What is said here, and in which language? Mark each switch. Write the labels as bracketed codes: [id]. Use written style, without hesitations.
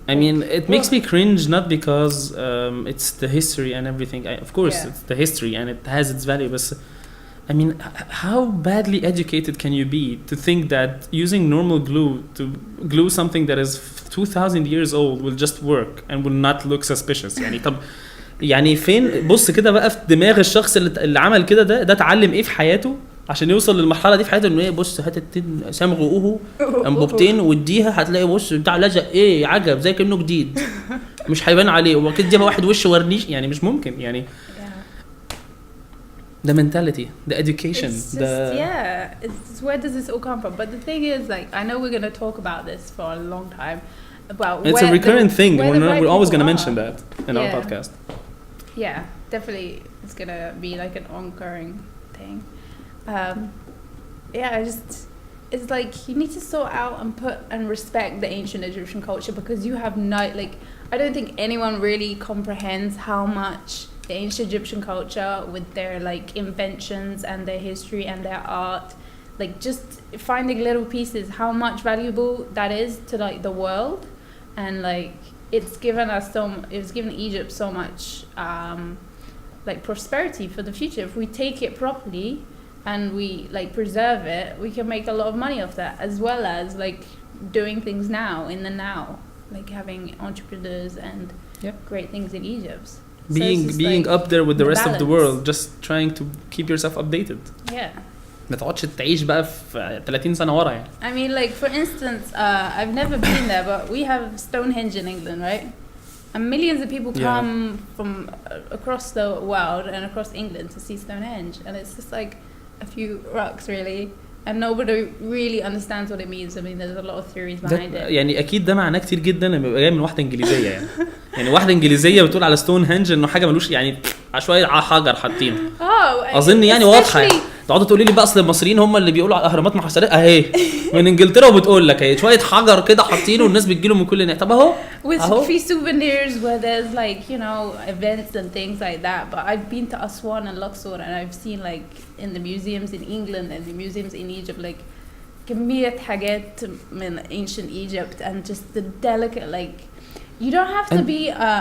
[en] I mean, it makes me cringe not because it's the history and everything. Of course, it's the history and it has its value. But I mean, how badly educated can you be to think that using normal glue to glue something that is 2,000 years old will just work and will not look suspicious? [ar] يعني طب يعني فين بص كده بقى في دماغ الشخص اللي عمل كده ده اتعلم ايه في حياته عشان يوصل للمرحله دي في حياته انه ايه بص هات صمغوه انبوبتين واديها هتلاقي بص بتاع لزق ايه عجب زي كانه جديد مش هيبان عليه وكده جاب واحد وش ورنيش يعني مش ممكن يعني [en] the mentality, the education, it's just, it's where does this all come from? But the thing is, like, I know we're going to talk about this for a long time. About it's a recurrent thing. We're always going to mention that in our podcast. Yeah, definitely, it's going to be like an ongoing thing. It's like you need to sort out and put and respect the ancient Egyptian culture because you have I don't think anyone really comprehends how much the ancient Egyptian culture with their like inventions and their history and their art, like just finding little pieces, how much valuable that is to like the world. And like it's given Egypt so much like prosperity for the future. If we take it properly and we like preserve it, we can make a lot of money off that, as well as like doing things now in the now, like having entrepreneurs and great things in Egypt. being up there with the rest balance. of the world, just trying to keep yourself updated. Yeah. [ar] ما تقعدش تعيش بقى في 30 سنة ورا يعني. [en] I mean, like for instance, I've never been there, but we have Stonehenge in England, right? And millions of people come from across the world and across England to see Stonehenge, and it's just like a few rocks really, and nobody really understands what it means. I mean, there's a lot of theories behind it. [ar] يعني أكيد ده معناه كتير جدا إنه بيبقى جاي من واحدة إنجليزية يعني. يعني واحدة إنجليزية بتقول على ستونهنج إنه حاجة ملوش يعني عشوائي حجر حاطين. أظن يعني واضحة. تقعدوا تقولي لي بقى اصل المصريين هم اللي بيقولوا على الاهرامات محصرات اهي من انجلترا وبتقول لك اهي شويه حجر كده حاطينه والناس بتجيله من كل ناحيه. طب اهو [en] في souvenirs where there's like events and things like that, but I've been to Aswan and Luxor and I've seen like in the museums in England and the museums in Egypt like [ar] كمية حاجات من [en] ancient Egypt and just the delicate like you don't have to be